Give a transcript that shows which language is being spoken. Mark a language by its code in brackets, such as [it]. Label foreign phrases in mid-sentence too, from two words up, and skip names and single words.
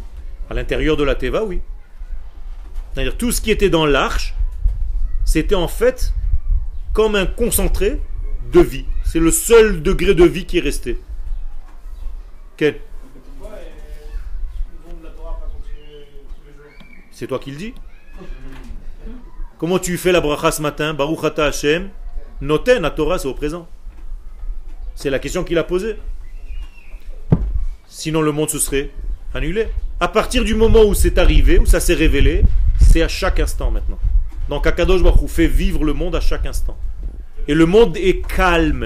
[fr] À l'intérieur de la Teva, oui. C'est-à-dire tout ce qui était dans l'arche, c'était en fait comme un concentré de vie. C'est le seul degré de vie qui est resté. Quel? Pourquoi le don de la Torah n'a pas continué tous les jours? C'est toi qui le dis. Comment tu fais la bracha ce matin? [he] ברוך אתה השם. [fr] Noten, la Torah, c'est au présent. C'est la question qu'il a posée. Sinon, le monde se serait annulé. À partir du moment où c'est arrivé, où ça s'est révélé, c'est à chaque instant maintenant. Donc, [he] הקדוש ברוך הוא [fr] fait vivre le monde à chaque instant. Et le monde est calme.